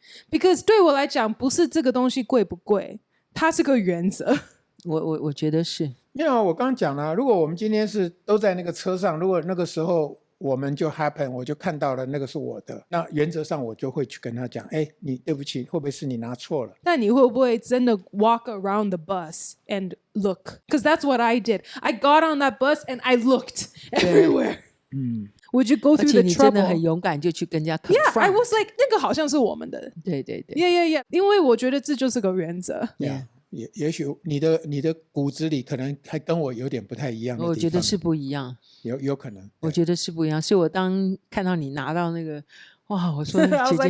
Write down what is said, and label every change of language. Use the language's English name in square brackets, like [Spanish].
[Chinese] Because 对我来讲，不是这个东西贵不贵，它是个原则。我觉得是。因为我刚刚讲了，如果我们今天是都在那个车上，如果那个时候我们就 happen， 我就看到了那个是我的，那原则上我就会去跟他讲，你对不起，会不会是你拿错了？但你会不会真的 [English] walk around the bus and look? Because that's what I did. I got on that bus and I looked everywhere. Would you go through the trouble? [Chinese] 而且你真的很勇敢，就去跟人家 confront. [English] Yeah, I was like， [Chinese] 那个好像是我们的。对。 [English] Yeah. [Chinese] 因为我觉得这就是个原则。也许你的骨子里可能还跟我有点不太一样的地方。我觉得是不一样，有可能。我觉得是不一样，所以我当看到你拿到那个，哇，我说姐姐